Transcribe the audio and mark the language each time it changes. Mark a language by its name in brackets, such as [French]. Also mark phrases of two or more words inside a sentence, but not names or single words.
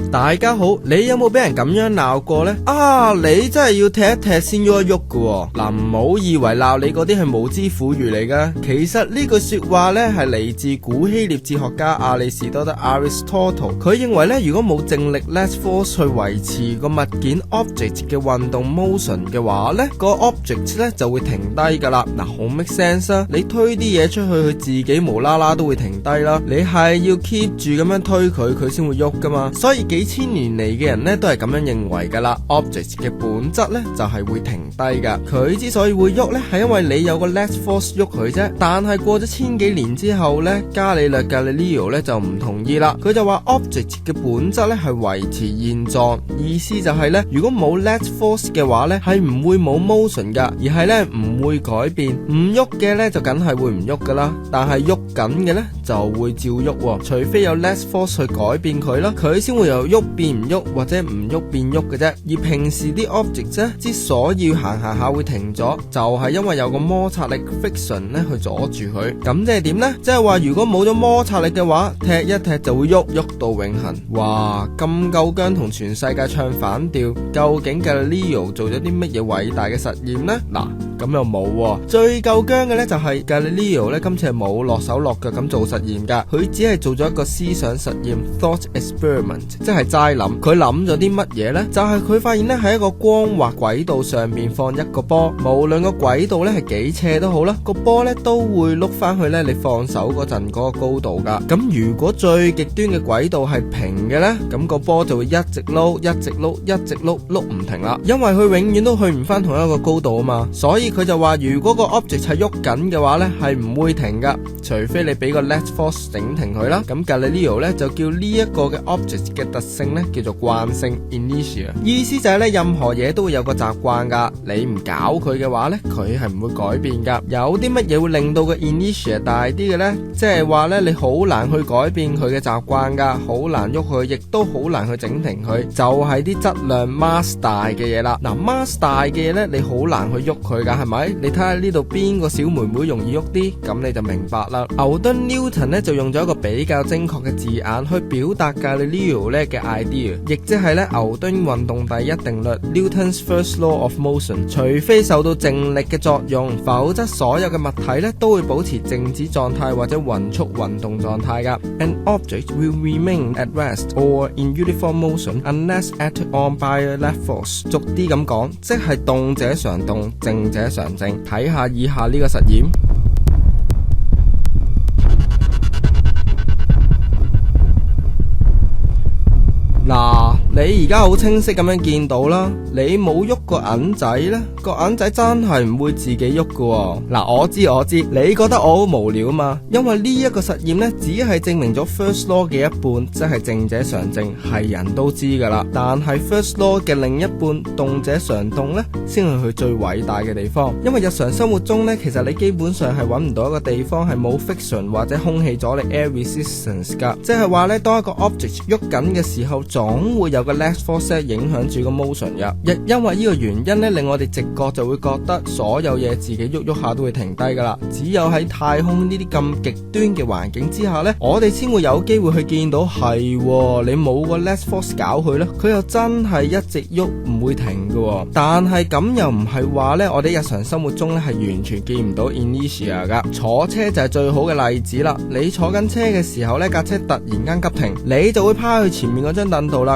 [Cantonese] 大家好，你有冇俾人咁樣鬧過呢？啊，你真係要踢一踢先喐一喐㗎。嗱，唔好以為鬧你嗰啲係無知婦孺嚟噶，其實呢句說話呢係嚟自古希臘哲學家亞里士多德 Aristotle。佢認為呢，如果冇正力 [English] let force [Cantonese] 去維持個物件 object 嘅運動 motion 嘅話呢，個 object 呢就會停低噶啦。嗱，好 [English] make sense [Cantonese] 啊！你推啲嘢出去，佢自己無啦啦都會停低啦。你係要 keep 住咁樣推佢，佢先會喐噶嘛。所以幾千年嚟嘅人呢都係咁樣認為噶啦。object 嘅本質呢就係會停低噶。佢之所以會喐呢，係因為你有個 [English] let force [Cantonese] 喐佢啫。但係過咗千幾年之後呢，伽利略 Galileo 呢就唔同意啦。佢就話 object 嘅本質呢係維持現狀，意思就係呢，如果冇 [English] let force [Cantonese] 嘅話呢，係唔會冇 motion 噶，而係呢唔會改變。唔喐嘅呢就梗係會唔喐噶啦，但係喐緊嘅呢就會照喐，除非有 [English] let force [Cantonese] 去改變佢啦，佢先會由喐變唔喐或者唔喐變喐嘅啫。而平時啲 object 呢之所以行下會停咗，就係因為有個摩擦力 friction 咧去阻住佢。咁即係點呢？即係話如果冇咗摩擦力嘅話，踢一踢就會喐到永恆。哇，咁夠薑同全世界唱反調，究竟 Galileo 做咗啲乜嘢偉大嘅實驗呢？嗱，咁又冇喎。最夠薑嘅呢就係 Galileo 呢今次係冇落手落腳咁做實驗噶，佢只係做咗一個思想實驗 [English] thought experiment， [Cantonese] 即係齋諗。佢諗咗啲乜嘢呢？就係佢發現呢，喺一個光滑軌道上面放一個波，無論個軌道呢係幾斜都好啦，個波呢都會碌翻去呢你放手嗰陣嗰個高度噶。咁如果最極端嘅軌道係平嘅呢，咁個波就會一直碌碌唔停啦，因為佢永遠都去唔翻同一個高度啊嘛。所以佢就話如果個 object 係喐緊嘅話呢，係唔會停噶，除非你俾個 [English] let force [Cantonese] 整停佢啦。咁 Galileo 呢就叫呢一個嘅 object 嘅特性呢叫做慣性 inertia， 意思就係呢，任何嘢都會有個習慣噶，你唔搞佢嘅話呢，佢係唔會改變噶。有啲乜嘢會令到個 inertia 大啲嘅呢？即係話呢，你好難去改變佢嘅習慣噶，好難喐佢，亦都好難去整停佢，就係啲質量 mass 大嘅嘢啦。嗱，mass 大嘅嘢呢，你好難去喐佢噶，係咪？你睇下呢度邊個小妹妹容易喐啲，咁你就明白啦。牛頓 Newton 呢就用咗一個比較精確嘅字眼去表達 Galileo 呢嘅 idea， 亦即係呢牛頓運動第一定律 [English] Newton's first law of motion， [Cantonese] 除非受到靜力嘅作用，否則所有嘅物體呢都會保持靜止狀態或者匀速運動狀態噶。 [English] An object will remain at rest or in uniform motion unless acted on by a let force。 [Cantonese] 俗啲咁講，即係動者常動，靜者常靜。睇下以下呢個實驗。嗱，你而家好清晰咁樣見到啦，你冇喐個銀仔呢，個銀仔真係唔會自己喐噶。嗱，我知，你覺得我好無聊嘛？因為呢一個實驗呢，只係證明咗 [English] first law [Cantonese] 嘅一半，即係靜者常靜，係人都知噶啦。但係 [English] first law [Cantonese] 嘅另一半，動者常動呢，先係佢最偉大嘅地方。因為日常生活中呢，其實你基本上係揾唔到一個地方係冇 friction 或者空氣阻力 [English] air resistance [Cantonese] 噶，即係話呢，當一個 object 喐緊嘅時候，總會有個 [English] let force [Cantonese] 影響住個 motion 嘅。因為呢個原因呢，令我哋直覺就會覺得所有嘢自己喐下都會停低噶啦。只有喺太空呢啲咁極端嘅環境之下呢，我哋先會有機會去見到係你冇個 [English] let force [Cantonese] 搞佢呢，佢又真係一直喐唔會停嘅。但係咁又唔係話呢，我哋日常生活中呢係完全見唔到 inertia 噶。坐車就係最好嘅例子啦。你坐緊車嘅時候呢，架車突然間急停，你就會趴去前面嗰張凳度啦。